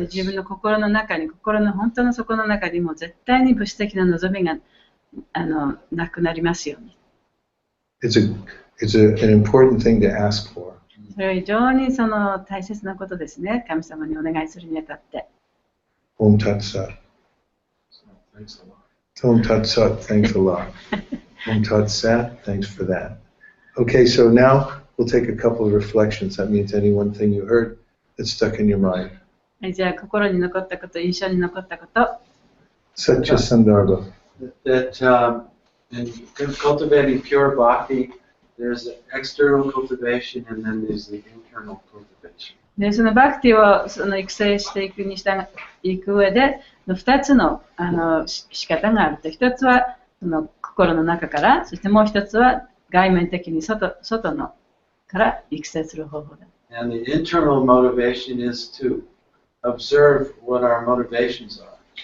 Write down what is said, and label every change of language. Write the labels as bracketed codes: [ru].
[ja] 自分の心の中に、心の本当の底の中にも絶対に物質的な望みがなくなりますように。 [en] It's an important thing to ask for. [ja] それは非常に大切なことですね。神様にお願いするにあたって。 [sa] Om Tat Sat. Om Tat Sat, [en] thanks a lot. [sa] Om Tat Sat, [en] thanks for that. Okay, so now we'll take a couple of reflections. That means any one thing you heard that stuck in your mind. [ja] じゃあ、心に残ったこと、印象に残ったこと。 Satya Sandarbha. [en] That in cultivating pure bhakti, there's external cultivation and then there's the internal cultivation. [ja] で、そのバクティを育成していくにしていく上で、2つの仕方があると。 1つは心の中から、そしてもう1つは外面的に外のから育成する方法だ。 [en] And the internal motivation is to observe what our motivations are.